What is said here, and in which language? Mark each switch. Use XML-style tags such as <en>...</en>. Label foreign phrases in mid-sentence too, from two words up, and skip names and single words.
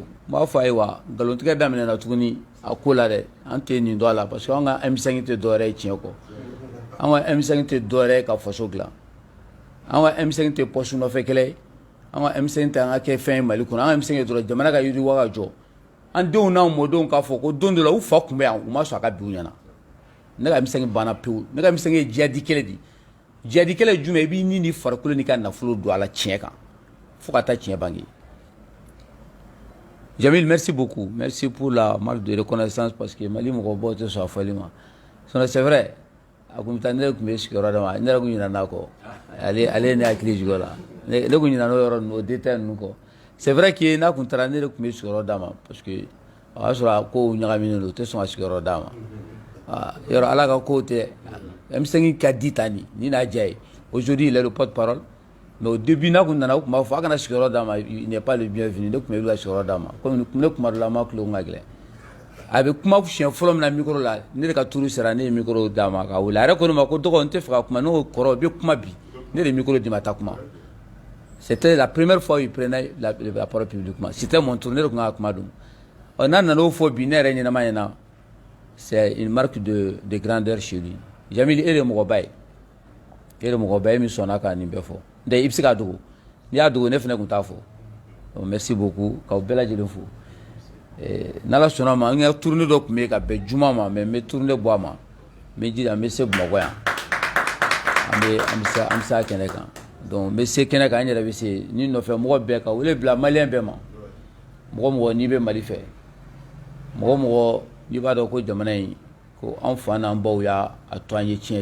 <bm>n b'a fɔ a ye wa nkalontigɛ daminɛna tuguni a ko la dɛ an tɛ nin dɔn a la</bm> <fr>parce que</fr> <bm>an ka M5 tɛ dɔwɛrɛ ye tiɲɛ kɔ an ka M5 tɛ dɔwɛrɛ ye ka faso dilan an ka M5 tɛ poste nɔfɛ kɛlɛ ye an ka M5 tɛ an ka kɛ fɛn ye Mali kɔnɔ an ka M5 ye dɔrɔn jamana ka yiriwa ka jɔ an denw n'an mɔdenw k'a fɔ ko don dɔ la u fa tun bɛ yan u ma sɔn a ka bin u ɲɛna ne ka M5 banna pewu ne ka M5 ye djihadi kɛlɛ de djihadi kɛlɛ ye jumɛn i b'i ni farikolo n'i ka nafolo don a la tiɲɛ kan fo ka taa tiɲɛ bange. Jamil,</bm> <fr>merci beaucoup. Merci pour la marque de reconnaissance parce que</fr> <bm>Mali mɔgɔ bɔ tɛ sɔn a fɔli ma.</bm> <fr>C'est vrai.</fr> <bm>A kun bɛ taa ne yɛrɛ tun bɛ sigiyɔrɔ d'a ma ne yɛrɛ kun ɲinɛna a kɔ ale ne hakili jigin o la ne kun ɲinɛna o yɔrɔ ninnu o détail ninnu kɔ.</bm> <fr>C'est vrai que</fr> <bm>n'a kun taara ne yɛrɛ tun bɛ sigiyɔrɔ d'a ma</bm> <fr>parce que</fr> <bm>o y'a sɔrɔ a kow ɲagaminen don o tɛ sɔn ka sigiyɔrɔ d'a ma. Yɔrɔ ala ka kow tɛ M5 ka di tan ni n'a diya ye</bm> <fr>aujourd'hui il est le porte-parole. Mais au début,</fr> <bm>n'a kun nana u kun b'a fɔ a kana sigiyɔrɔ d'a ma</bm> <fr>il n'est pas le bienvenu</fr> <bm>ne kun bɛ wuli ka sigiyɔrɔ d'a ma comme ne kuma dɔ la ma tulo ka gɛlɛn a bɛ kuma siɲɛ fɔlɔ min na micro la ne de ka turu sera ne ye micro d'a ma ka wuli a yɛrɛ ko ne ma ko dɔgɔ n tɛ fɛ ka kuma ne ko kɔrɔ i bɛ kuma bi ne de ye micro di ma taa kuma</bm> <fr>c'était la première fois il prenait la parole publiquement c'était mon tour</fr> <bm>ne de kun ka kuma dun n'a nana o fɔ bi ne yɛrɛ ɲɛnama ɲɛna</bm> <fr>c'est une marque de grandeur chez lui</fr> <bm>Jamil e de ye mɔgɔba ye e de mɔgɔba ye min sɔnna ka nin bɛɛ fɔ i bɛ se k'a dogo n'i y'a dogo ne fana tun t'a fɔ</bm> <fr>merci beaucoup</fr> <bm>k'aw bɛɛ lajɛlen fo n'ala sɔnna ma an ka tournée dɔ tun bɛ yen ka bɛn juma ma mais n bɛ tournée bɔ a ma n bɛ jija n bɛ se Bamakɔ yan an bɛ se a kɛnɛ kan donc n bɛ se kɛnɛ kan n yɛrɛ bɛ se ni nɔfɛ mɔgɔ bɛɛ ka wele bila maliyɛn bɛɛ ma mɔgɔ mɔgɔ n'i bɛ Mali fɛ mɔgɔ mɔgɔ n'i b'a dɔn ko jamana in ko an fa n'an baw y'a to an ye tiɲɛ</bm>